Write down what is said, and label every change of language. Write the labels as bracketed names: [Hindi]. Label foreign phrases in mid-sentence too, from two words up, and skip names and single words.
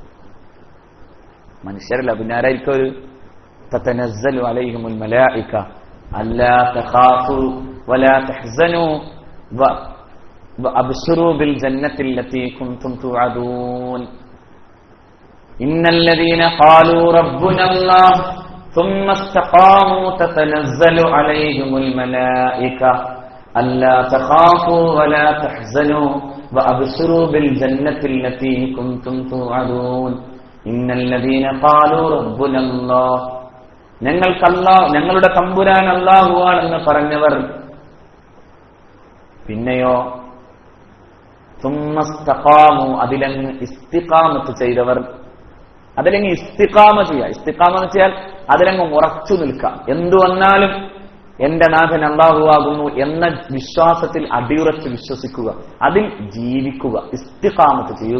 [Malayalam] പിന്നെ ആരായിരിക്കും? ഒരു [Arabic] تتنزل عليهم الملائكة ألا تخافوا ولا تحزنوا وأبشروا بالجنة التي كنتم توعدون إن الذين قالوا ربنا الله ثم استقاموا تتنزل عليهم الملائكة ألا تخافوا ولا تحزنوا وأبشروا بالجنة التي كنتم توعدون إن الذين قالوا ربنا الله [Malayalam] ഞങ്ങളുടെ തമ്പുരാൻ അല്ലാഹു ആണെന്ന് പറഞ്ഞവർ, പിന്നെയോ [Arabic] ثم استقاموا [Malayalam] അതിലങ്ങ് ഇസ്തിഖാമത്ത് ചെയ്തവർ. അതിലങ്ങ് ഇസ്തിഖാമ ചെയ്യുക. ഇസ്തിഖാമ എന്ന് വെച്ചാൽ അതിലങ്ങ് ഉറച്ചു നിൽക്കുക. എന്തു വന്നാലും എന്റെ നാഥൻ അല്ലാഹു ആകുന്നു എന്ന വിശ്വാസത്തിൽ അടിയുറച്ച് വിശ്വസിക്കുക, അതിൽ ജീവിക്കുക, ഇസ്തിഖാമത്ത് ചെയ്യുക.